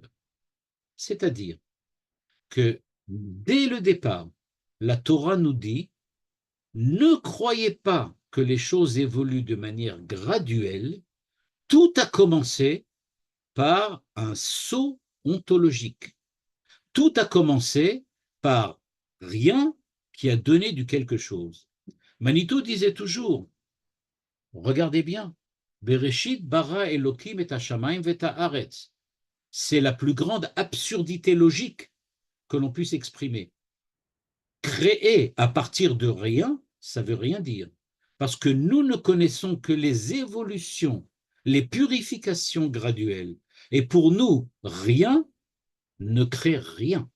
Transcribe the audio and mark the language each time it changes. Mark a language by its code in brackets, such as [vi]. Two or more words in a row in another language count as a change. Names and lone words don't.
[fr] C'est-à-dire que dès le départ, la Torah nous dit, ne croyez pas que les choses évoluent de manière graduelle, tout a commencé par un saut ontologique. Tout a commencé par rien qui a donné du quelque chose. Manitou disait toujours, regardez bien, [he] בראשית ברא אלוקים את השמים ואת הארץ. [fr] C'est la plus grande absurdité logique que l'on puisse exprimer. Créer à partir de rien, ça veut rien dire. Parce que nous ne connaissons que les évolutions, les purifications graduelles. Et pour nous, rien ne crée rien.